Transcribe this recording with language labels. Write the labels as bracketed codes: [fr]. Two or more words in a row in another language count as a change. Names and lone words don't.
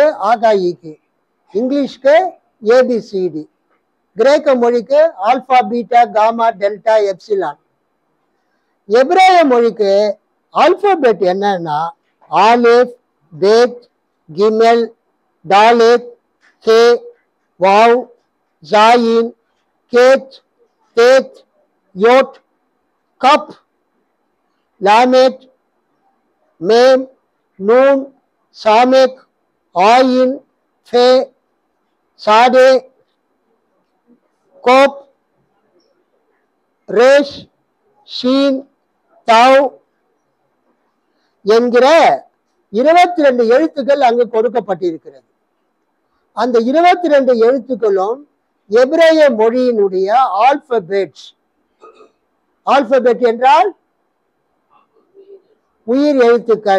[ta] ஆகாயிக்கு, இங்கிலீஷ்க்கு ஏபிசிடி, கிரேக்க மொழிக்கு ஆல்பா பீட்டா காமா டெல்டா எப்சிலான், எபிரேய மொழிக்கு ஆல்பபெட் என்னன்னா ஆலிஃப், பேத், கிமெல், [he] דלת הא וו זין חית טית יוד כף למד מם נון סמך עין פא צדי קוף, Resh, [ta] Shin, Tau என்கிற 22 எழுத்துக்கள் அங்கு கொடுக்கப்பட்டிருக்கிறது. அந்த 22 எழுத்துக்களும் எபிரேய மொழியினுடைய ஆல்பபெட்ஸ். ஆல்பபெட் என்றால் உயிர் எழுத்துக்கள்.